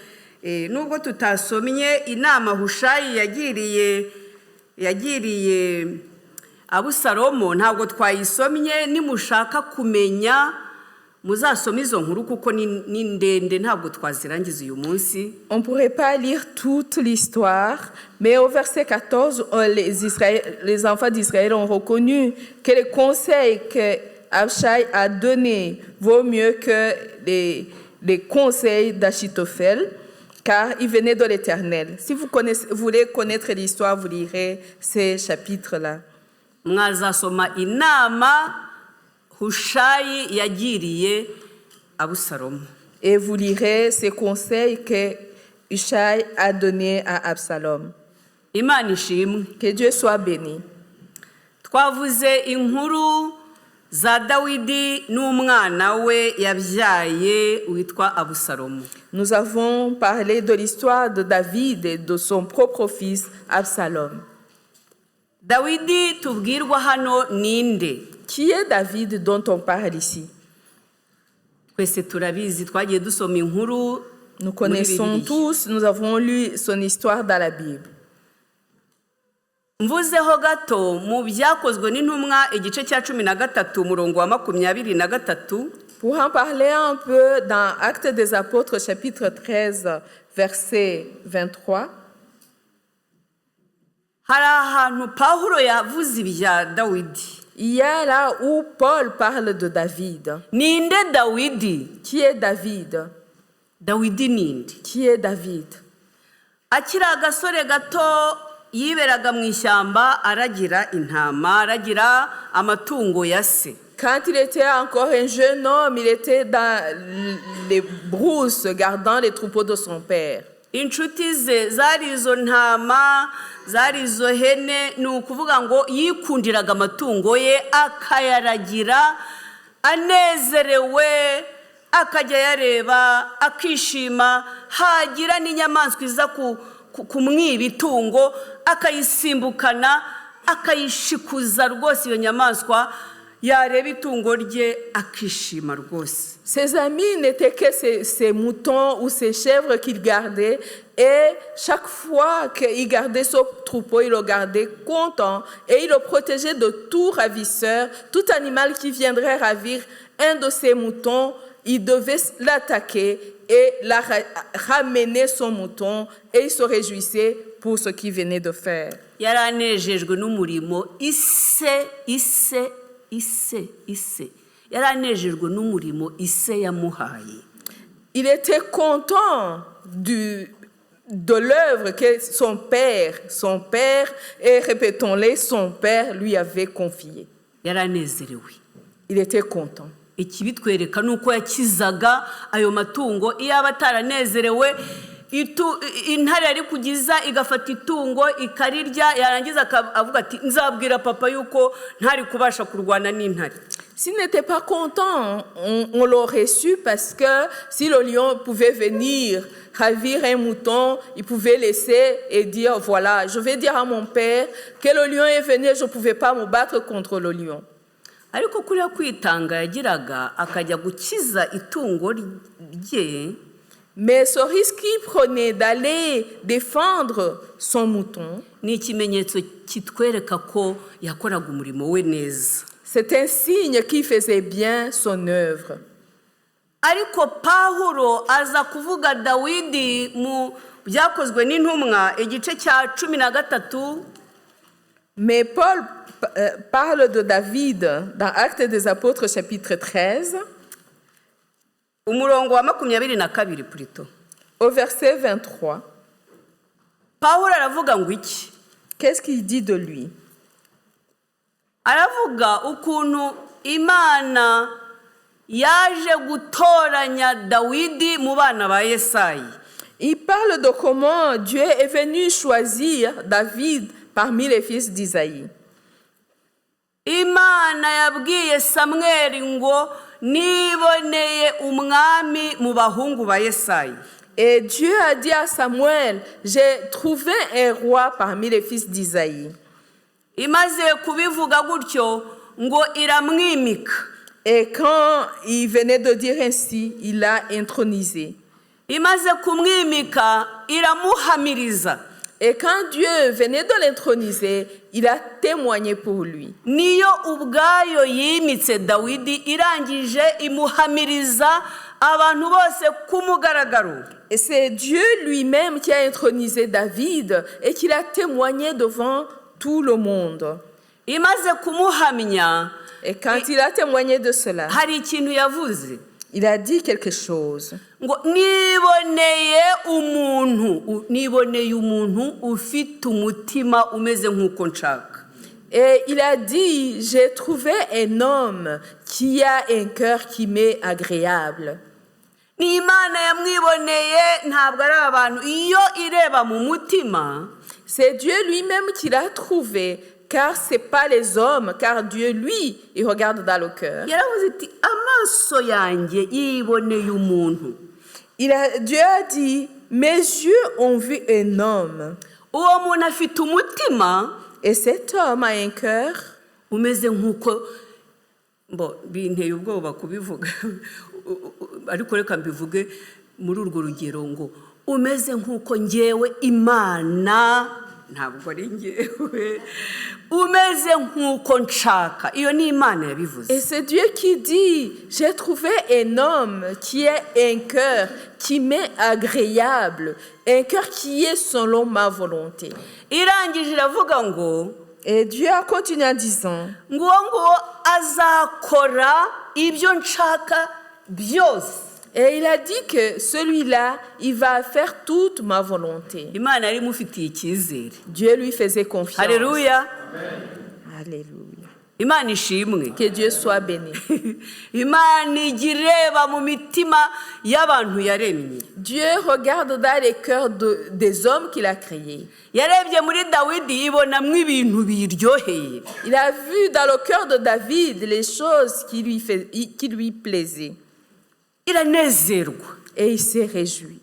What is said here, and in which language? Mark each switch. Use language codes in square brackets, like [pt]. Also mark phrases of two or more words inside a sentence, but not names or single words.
[rw] Nubwo tutasomye inama Hushayi yagiriye yagiriye Abusalomo ntabwo twayisomye, nimushaka kumenya muzasoma izo nkuru kuko ni ndende ntabwo twazirangiza uyu munsi. [fr] On ne pourrait pas lire toute l'histoire, mais au verset 14, les enfants d'Israël ont reconnu que les conseils que Abshai a donnés vaut mieux que les conseils d'Achitophel, car ils venaient de l'Éternel. Si vous voulez connaître l'histoire, vous lirez ces chapitres-là. [rw] Mwazasoma inama Hushayi yagiriye Abusalomo. [fr] Et vous lirez ces conseils que Hushai a donnés à Absalom. [rw] Imana ishimwe. [fr] Que Dieu soit béni. [rw] Twavuze inkuru za Dawidi n'umwana we yabyaye witwa Abusalomo. [fr] Nous avons parlé de l'histoire de David et de son propre fils Absalom. [rw] Dawidi tubwirwa hano ninde? [fr] Qui est David dont on parle ici? [rw] Twese turabizi, twagiye dusoma inkuru. [fr] Nous connaissons tous, nous avons lu son histoire dans la Bible. [rw] Mvuzeho gato mu byakozwe n'intumwa igice cya 13 umurongo wa 23. [fr] Pour en parler un peu dans Actes des Apôtres chapitre 13 verset 23. [rw] Hari ahantu Pawulo yavuze ibya Dawidi. [fr] Il y a là où Paul parle de David. [rw] Ninde Dawidi? [fr] Qui est David? [rw] Dawidi ninde? [fr] Qui est David? [rw] Akiri agasore gato yiberaga mu ishyamba aragira intama, aragira amatungo ya se. [fr] Quand il était encore un jeune homme, il était dans les brousses gardant les troupeaux de son père. [rw] Inshuti ze zari izo ntama, zari izo hene, ni ukuvuga ngo yikundiraga amatungo ye akayaragira anezerewe, akajya yareba akishima, hagira n'inyamaswa iza kumwiba itungo akayisimbukana akayishikuza rwose iyo nyamaswa, yareba itungo rye akishima rwose. [fr] Ses amis n'étaient que ses moutons ou ses chèvres qu'il gardait, et chaque fois qu'il gardait son troupeau, il le gardait content et il le protégeait de tout ravisseur, tout animal qui viendrait ravir un de ses moutons. Il devait l'attaquer et ramener son mouton, et il se réjouissait pour ce qu'il venait de faire. [rw] Yaranejejwe n'umurimo ise yaranejejwe n'umurimo ise yamuhaye. [fr] Il était content de l'œuvre que son père, et répétons-le, son père lui avait confiée. [rw] Yaranezerewe. [fr] Il était content. [rw] Ikibitwereka nuko yakizaga ayo matungo. Iyo abataranezerewe, intare yari kugiza igafata itungo ikarirya, yarangiza avuga ati nzabwira papa yuko ntari kubasha kurwana n'intare. [fr] S'il n'était pas content, on l'aurait su, parce que si le lion pouvait venir ravir un mouton, il pouvait laisser et dire voilà, je vais dire à mon père que le lion est venu, je ne pouvais pas me battre contre le lion. [rw] Ariko kuriya kwitanga yagiraga akajya gukiza itungo rye. [fr] Mais ce risque qu'il prenait d'aller défendre son mouton, [rw] ni ikimenyetso kitwereka ko yakoraga umurimo we neza. [fr] C'est un signe qu'il faisait bien son œuvre. [rw] Ariko Pawulo aza kuvuga Dawidi mu byakozwe n'intumwa igice cya 13. [fr] Mais Paul parle de David dans Actes des Apôtres chapitre 13. [rw] Umurongo wa 22 plutôt. [fr] Au verset 23. [rw] Pawulo aravuga ngo iki? [fr] Qu'est-ce qu'il dit de lui? [rw] Aravuga ukuntu Imana yaje gutoranya Dawidi mu bana ba Yesayi. [fr] Il parle de comment Dieu est venu choisir David parmi les fils d'Isaïe. [rw] Imana yabwiye Samweli ngo niboneye umwami mu bahungu ba Yesayi. [fr] Et Dieu a dit à Samuel, j'ai trouvé un roi parmi les fils d'Isaïe. [rw] Imaze kubivuga gutyo ngo iramwimika. [fr] Et quand il venait de dire ainsi, il l'a intronisé. [rw] Imaze kumwimika iramuhamiriza. [fr] Et quand Dieu venait de l'introniser, il a témoigné pour lui. [rw] niyo ubwayo yimitse dawidi irangije imuhamiriza abantu bose ku mugaragaro. [fr] Et c'est Dieu lui-même qui a intronisé David et qui l'a témoigné devant tout le monde. [rw] Imaze kumuhamya, [fr] Et quand il a témoigné de cela, [rw] hari ikintu yavuze [fr] il a dit quelque chose. [rw] ngo niboneye umuntu ufite umutima umeze nk'uko nshaka. [fr] Et il a dit, j'ai trouvé un homme qui a un cœur qui m'est agréable. [rw] Ni Imana yamwiboneye, ntabwo ari abantu. Iyo ireba mu mutima, [fr] C'est Dieu lui-même qui l'a trouvé, car ce n'est pas les hommes, car Dieu, lui, il regarde dans le cœur. [rw] yaravuze iti amaso yanjye yiboneye umuntu. [fr] Dieu a dit, mes yeux ont vu un homme. [rw] Uwo muntu afite umutima [fr] Et cet homme a un cœur [rw] umeze nk'uko binteye ubwoba kubivuga ariko reka mbivuge muri urwo rugero ngo umeze nk'uko njyewe Imana, ntabwo ari njyewe, umeze nk'uko nshaka. Iyo ni Imana yabivuze. [fr] Et c'est Dieu qui dit, j'ai trouvé un homme qui a un cœur qui m'est agréable, un cœur qui est selon ma volonté. [rw] Irangije iravuga ngo [fr] Et Dieu a continué en disant, [rw] nguwo azakora ibyo nshaka byose. [fr] et il a dit que celui-là, il va faire toute ma volonté. [rw] Imana yari imufitiye icyizere. [fr] Dieu lui faisait confiance. [rw] Haleluya. [fr] Alléluia. [rw] Imana ishimwe. [fr] Que Dieu soit béni. [rw] Imana ijya ireba mu mitima y'abantu yaremye. [fr] Dieu regarde dans les cœurs des hommes qu'il a créés. [rw] Yarebye muri Dawidi ibonamo ibintu biryoheye. [fr] Il a vu dans le cœur de David les choses qui lui plaisaient. [rw] Iranezerwa. [fr] Et il s'est réjoui.